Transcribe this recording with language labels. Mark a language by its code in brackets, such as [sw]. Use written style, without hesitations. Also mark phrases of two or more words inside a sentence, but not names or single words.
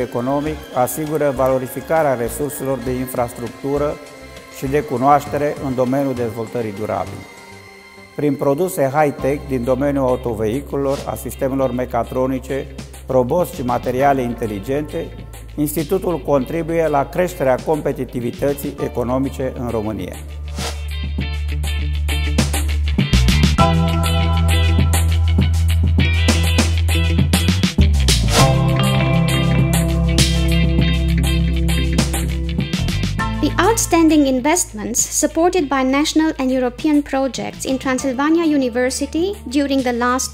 [ro] economic asigură valorificarea resurselor de infrastructură și de cunoaștere în domeniul dezvoltării durabile. Prin produse high-tech din domeniul autovehiculelor, a sistemelor mecatronice, roboți și materiale inteligente, Institutul contribuie la creșterea competitivității economice în România. [en] Outstanding investments supported by national and European projects in Transilvania University during the last